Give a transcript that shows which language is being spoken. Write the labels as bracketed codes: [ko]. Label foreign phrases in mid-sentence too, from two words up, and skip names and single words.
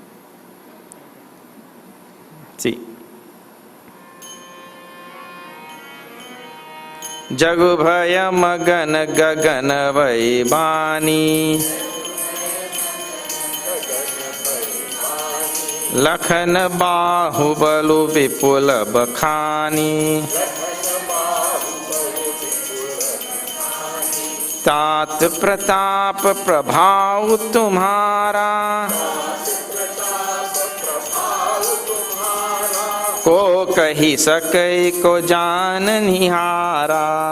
[en] See. [awa] जागु भया मगन गगन बैबानी लखन बाहुबलु बिपुल बखानी तात प्रताप प्रभाव तुम्हारा को कही सकै को जान निहारा